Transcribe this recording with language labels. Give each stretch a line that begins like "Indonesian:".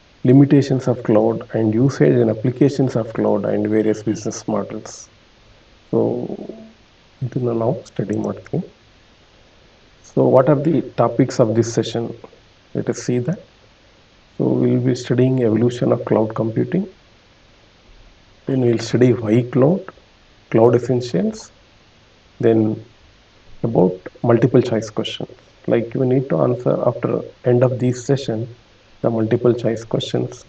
English: limitations of cloud and usage and applications of cloud and various business models.
Kannada: So ಇದನ್ನು ನಾವು study ಮಾಡ್ತೀವಿ.
English: So what are the topics of this session? Let us see that. So we'll be studying evolution of cloud computing. Then we'll study why cloud, cloud essentials. Then about multiple choice questions. Like you need to answer after end of this session the multiple choice questions.